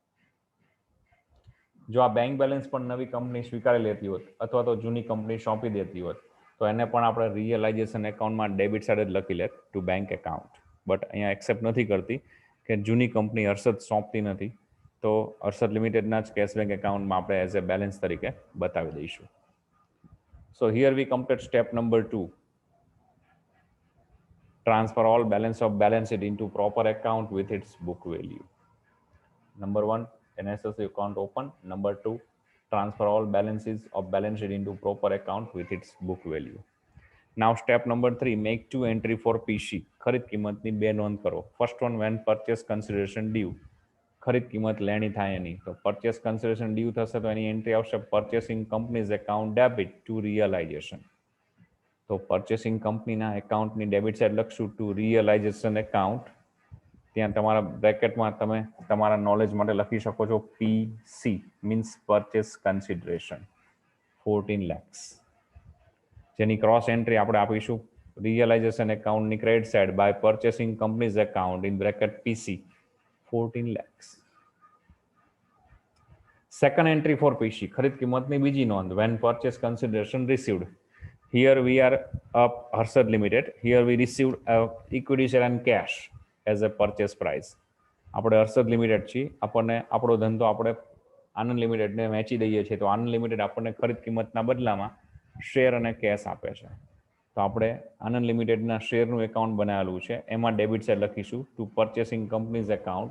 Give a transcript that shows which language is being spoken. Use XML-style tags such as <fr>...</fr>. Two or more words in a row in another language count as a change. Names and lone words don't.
<gu>જો આ</gu> <en>bank balance</en> <gu>પણ નવી કંપની સ્વીકારી લેતી હોત અથવા તો જૂની કંપની સોંપી દેતી હોત તો એને પણ આપણે</gu> <en>realization accountમાં debit side</en> <gu>જ લખી લે</gu> <en>to bank account.</en> <gu>બટ અહીંયા એક્સેપ્ટ નથી કરતી કે જૂની કંપની હર્ષદ સોંપતી નથી, તો હર્ષદ લિમિટેડના જ</gu> <en>cash bank accountમાં</en> <gu>આપણે</gu> <en>as a balance</en> <gu>તરીકે બતાવી દઈશું.</gu> <en>So here we complete step number 2. Transfer all balance of balance sheet into proper account with its book value. Number 1, an SSA account open. Number 2, transfer all balances of balance sheet into proper account with its book value. Now step number 3, make 2 entry for PC.</en> <gu>ખરીદ કિંમતની બે નોંધ કરો.</gu> <en>First one, when purchase consideration due.</en> <gu>ખરીદ કિંમત લેણી થાય એની તો</gu> <en>purchase consideration due</en> <gu>થશે તો એની એન્ટ્રી આવશે</gu> <en>purchasing company's account debit to realization.</en> <gu>તો purchasing કંપનીના એકાઉન્ટની</gu> <en>debit side</en> <gu>લખશું</gu> <en>to realization account.</en> <gu>ત્યાં તમારા બ્રેકેટમાં તમે તમારા નોલેજ માટે લખી શકો છો</gu> <en>PC means purchase consideration 14 lakhs,</en> <gu>જેની</gu> <en>cross entry</en> <gu>આપણે આપીશું</gu> <en>realization accountની credit side by purchasing company's account in bracket PC 14 lakhs. second entry for PC,</en> <gu>ખરીદ કિંમતની બીજી નોંધ,</gu> <en>when purchase consideration received. Here we are Harshad Limited. Here we received equity share and cash as a purchase price.</en> <gu>આપણે હર્ષદ લિમિટેડ છીએ, આપણને આપણો ધંધો આપણે આનંદ લિમિટેડને વેચી દઈએ છીએ તો આનંદ લિમિટેડ આપણને ખરીદ કિંમતના બદલામાં શેર અને કેશ આપે છે. તો આપણે આનંદ લિમિટેડના શેરનું એકાઉન્ટ બનાવેલું છે એમાં</gu> <en>debit side</en> <gu>લખીશું</gu> <en>to purchasing company's account.</en>